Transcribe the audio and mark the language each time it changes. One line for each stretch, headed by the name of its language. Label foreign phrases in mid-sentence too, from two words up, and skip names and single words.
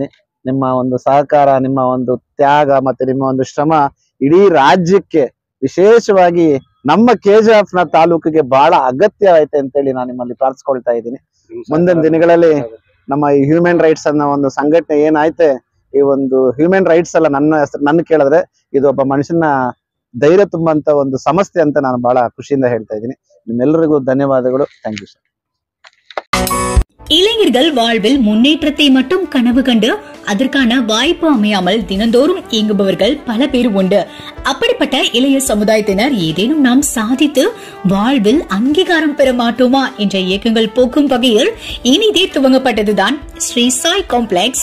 Kannada: ನಿಮ್ಮ ಒಂದು ಸಹಕಾರ, ನಿಮ್ಮ ಒಂದು ತ್ಯಾಗ ಮತ್ತೆ ನಿಮ್ಮ ಒಂದು ಶ್ರಮ ಇಡೀ ರಾಜ್ಯಕ್ಕೆ, ವಿಶೇಷವಾಗಿ ನಮ್ಮ KGF ನ ತಾಲೂಕಿಗೆ ಬಹಳ ಅಗತ್ಯ ಐತೆ ಅಂತೇಳಿ ನಾನು ನಿಮ್ಮಲ್ಲಿ ಪ್ರಾರ್ಥಿಸ್ಕೊಳ್ತಾ ಇದ್ದೀನಿ. ಮುಂದಿನ ದಿನಗಳಲ್ಲಿ ನಮ್ಮ ಈ
English: human rights
Kannada: ಅನ್ನೋ ಒಂದು ಸಂಘಟನೆ ಏನಾಯ್ತೆ, ಈ ಒಂದು
English: human rights
Kannada: ಅಲ್ಲ, ನನ್ನ ಕೇಳಿದ್ರೆ ಇದು ಒಬ್ಬ ಮನುಷ್ಯನ ಧೈರ್ಯ ತುಂಬಂತ ಒಂದು ಸಮಸ್ಯೆ ಅಂತ ನಾನು ಬಹಳ ಖುಷಿಯಿಂದ ಹೇಳ್ತಾ ಇದ್ದೀನಿ. ನಿಮ್ಮೆಲ್ಲರಿಗೂ ಧನ್ಯವಾದಗಳು.
English: thank you sir.
Tamil: இளைஞர்கள் வாழ்வில் முன்னேற்றத்தை மட்டும் கனவு கண்டு அதற்கான வாய்ப்பு அமையாமல் தினந்தோறும் இயங்குபவர்கள் பல பேர் உண்டு. அப்படிப்பட்ட இளைய சமுதாயத்தினர் ஏதேனும் நாம் சாதித்து வாழ்வில் அங்கீகாரம் பெற மாட்டோமா என்ற இயக்கங்கள் போக்கும் வகையில் இனிதே துவங்கப்பட்டதுதான் ஸ்ரீ சாய் காம்ப்ளெக்ஸ்.